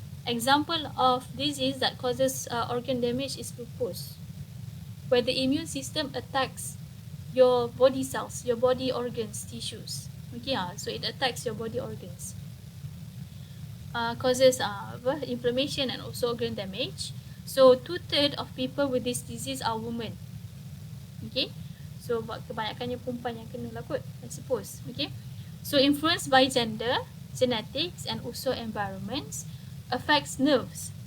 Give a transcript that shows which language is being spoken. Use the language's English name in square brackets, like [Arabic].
[English] Example of disease that causes organ damage is lupus, where the immune system attacks your body cells, your body organs, tissues. Okay, so it attacks your body organs, causes inflammation and also organ damage. So 2/3 of people with this disease are women. [Malay] Okay, so kebanyakannya perempuan yang kena lah kot, [English] I suppose. Okay, so influenced by gender, genetics and also environments, affects nerves.